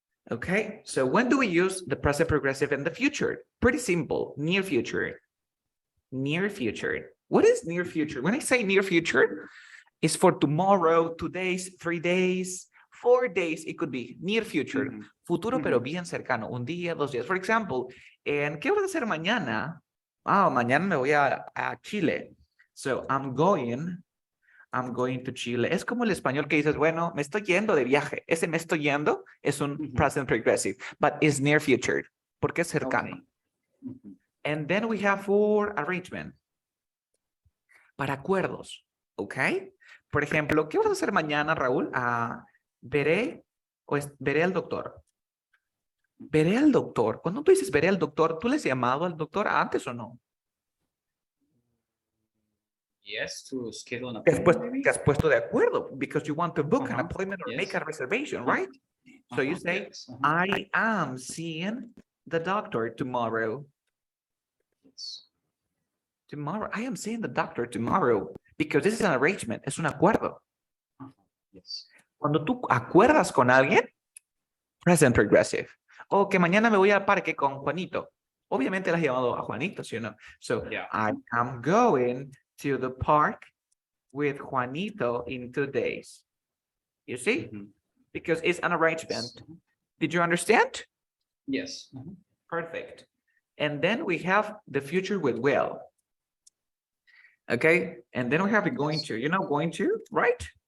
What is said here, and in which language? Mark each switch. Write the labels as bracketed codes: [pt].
[en] Okay, so when do we use the present progressive in the future? Pretty simple, near future. Near future. What is near future? When I say near future, it's for tomorrow, 2 days, 3 days, 4 days. It could be near future. [es] Futuro, pero bien cercano. Un día, 2 días. [en] For example, [es] ¿qué voy a hacer mañana? Mañana me voy a Chile. [en] So I'm going to Chile. [es] Es como el español que dices, bueno, me estoy yendo de viaje. Ese me estoy yendo es un [en] present progressive, but it's near future, [es] porque es cercano. [en] Okay. And then we have for arrangement. [es] Para acuerdos, ¿ok? Por ejemplo, ¿qué vas a hacer mañana, Raúl? Veré al doctor. Veré al doctor. Cuando tú dices veré al doctor, ¿tú le has llamado al doctor antes o no? [en] Yes, to schedule an [es] Te [en] appointment. [es] has puesto de acuerdo [en] because you want to book an appointment or make a reservation, right? So you say, yes. I am seeing the doctor tomorrow. Yes. Tomorrow, I am seeing the doctor tomorrow because this is an arrangement, [es] es un acuerdo. [en] Yes. [es] Cuando tú acuerdas con alguien, present progressive. O que mañana me voy al parque con Juanito. Obviamente le has llamado a Juanito, ¿sí o no? [en] So, Yeah. I am going to the park with Juanito in 2 days. You see? Because it's an arrangement. Did you understand? Yes. Perfect. And then we have the future with will. Okay, and then we have it going to, going to, right?